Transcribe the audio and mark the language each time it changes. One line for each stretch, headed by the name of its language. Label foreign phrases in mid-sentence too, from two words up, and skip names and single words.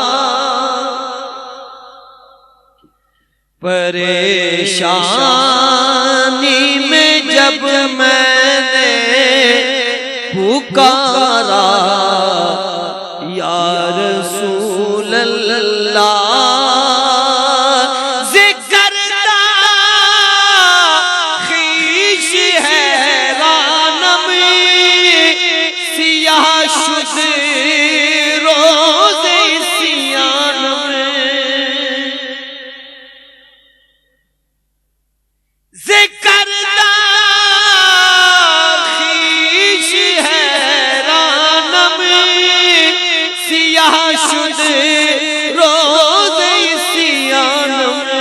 Urdu: پریشانی میں جب میں نے پکارا
Arabic: یا رسول اللہ۔
Persian: ذکر خویش حیرانم سیاہ شد روز عصیانم۔ ذکر خویش حیرانم سیاہ شد روز عصیانم۔